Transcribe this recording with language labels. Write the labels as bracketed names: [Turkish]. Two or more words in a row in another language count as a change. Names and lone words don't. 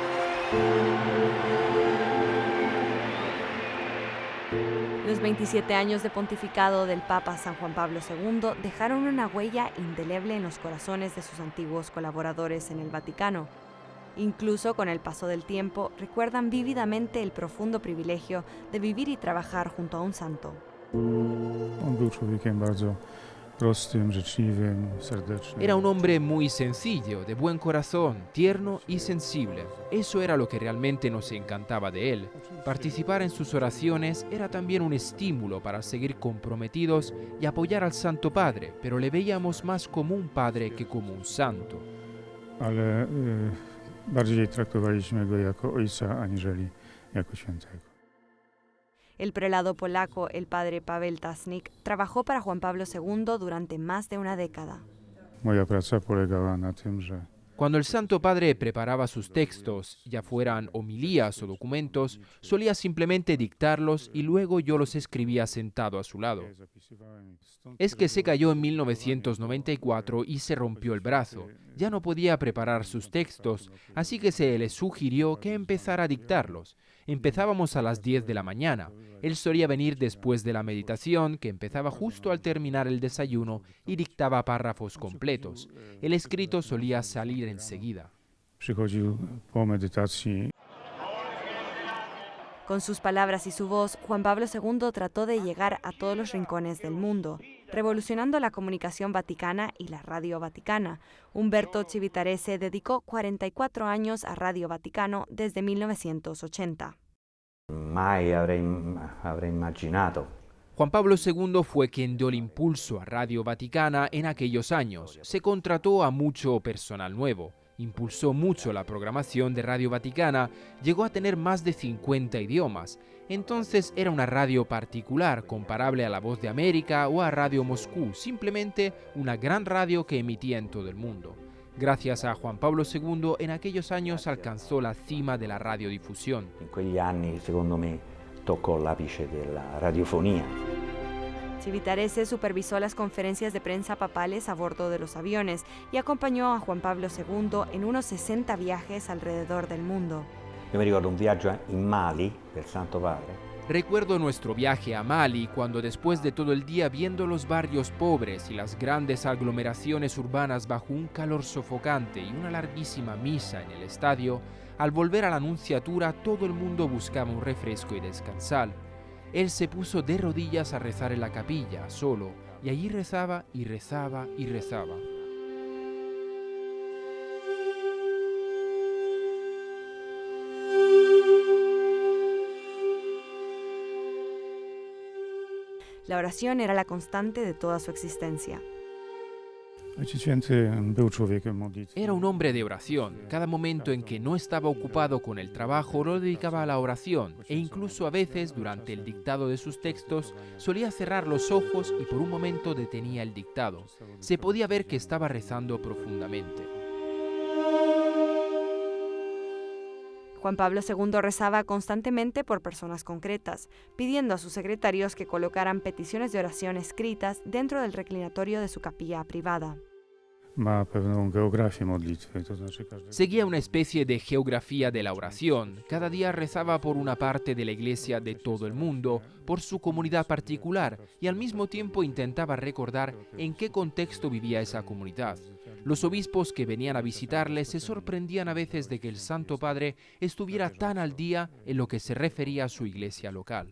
[Spanish] Los 27 años de pontificado del Papa San Juan Pablo II dejaron una huella indeleble en los corazones de sus antiguos colaboradores en el Vaticano. Incluso con el paso del tiempo, recuerdan vívidamente el profundo privilegio de vivir y trabajar junto a un santo. [Polish] On był człowiekiem bardzo prostym, życzliwym, serdecznym. [Spanish] Era un hombre muy sencillo, de buen corazón, tierno y sensible. Eso era lo que realmente nos encantaba de él. Participar en sus oraciones era también un estímulo para seguir comprometidos y apoyar al Santo Padre, pero le veíamos más como un padre que como un santo. [Polish] Ale bardziej traktowaliśmy go jako ojca, aniżeli jako świętego. [Spanish] El prelado polaco, el padre Paweł Tasnik, trabajó para Juan Pablo II durante más de una década. [Polish] Moja praca polegała na tym, że [Spanish] Cuando el Santo Padre preparaba sus textos, ya fueran homilías o documentos, solía simplemente dictarlos y luego yo los escribía sentado a su lado. [Polish] zapisywałem ich. Stąd [Spanish] Es que se cayó en 1994 y se rompió el brazo. Ya no podía preparar sus textos, así que se le sugirió que empezara a dictarlos. Empezábamos a las 10 de la mañana. Él solía venir después de la meditación, que empezaba justo al terminar el desayuno, y dictaba párrafos completos. El escrito solía salir enseguida. [Polish] przychodził po medytacji. [Spanish] Con sus palabras y su voz, Juan Pablo II trató de llegar a todos los rincones del mundo, revolucionando la comunicación vaticana y la Radio Vaticana. Umberto Civitarese dedicó 44 años a Radio Vaticano desde 1980. [Italian] Mai avrei immaginato. [Spanish] Juan Pablo II fue quien dio el impulso a Radio Vaticana en aquellos años. Se contrató a mucho personal nuevo. Impulsó mucho la programación de Radio Vaticana, llegó a tener más de 50 idiomas. Entonces era una radio particular, comparable a La Voz de América o a Radio Moscú, simplemente una gran radio que emitía en todo el mundo. Gracias a Juan Pablo II, en aquellos años alcanzó la cima de la radiodifusión. [Italian] In quegli anni, secondo me, toccò l'apice della radiofonia. [Spanish] Civitarese supervisó las conferencias de prensa papales a bordo de los aviones y acompañó a Juan Pablo II en unos 60 viajes alrededor del mundo. [Italian] Io mi ricordo un viaggio in Mali del Santo Padre. [Spanish] Recuerdo nuestro viaje a Mali cuando después de todo el día viendo los barrios pobres y las grandes aglomeraciones urbanas bajo un calor sofocante y una larguísima misa en el estadio, al volver a la Nunciatura todo el mundo buscaba un refresco y descansar. Él se puso de rodillas a rezar en la capilla, solo, y allí rezaba y rezaba y rezaba. La oración era la constante de toda su existencia. [Polish] Ojciec Święty był człowiekiem modlitwy. [Spanish] Era un hombre de oración. Cada momento en que no estaba ocupado con el trabajo lo dedicaba a la oración e incluso a veces durante el dictado de sus textos solía cerrar los ojos y por un momento detenía el dictado. Se podía ver que estaba rezando profundamente. Juan Pablo II rezaba constantemente por personas concretas, pidiendo a sus secretarios que colocaran peticiones de oración escritas dentro del reclinatorio de su capilla privada. [Polish] Ma pewną geografię modlitwy, to znaczy każdy [Spanish] Seguía una especie de geografía de la oración. Cada día rezaba por una parte de la iglesia de todo el mundo, por su comunidad particular, y al mismo tiempo intentaba recordar en qué contexto vivía esa comunidad. Los obispos que venían a visitarle se sorprendían a veces de que el Santo Padre estuviera tan al día en lo que se refería a su iglesia local.